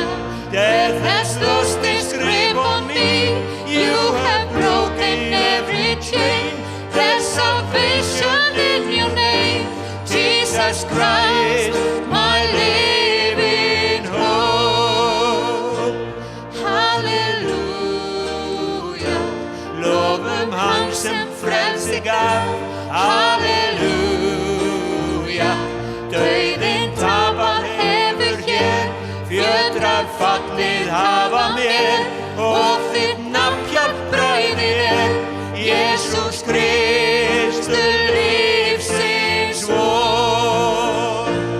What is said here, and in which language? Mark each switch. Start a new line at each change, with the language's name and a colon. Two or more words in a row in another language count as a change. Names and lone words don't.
English: Death has lost its grip on me. You have broken every chain. There's salvation in your name, Jesus Christ, my living hope. Hallelujah.
Icelandic: Lofum hann sem frelsi gaf. Halleluja. Dauðinn tapað hefur hér, fjötrar fallið hafa mér, og þitt nafn hjálpræðið er, Jesús Kristur lífsins von.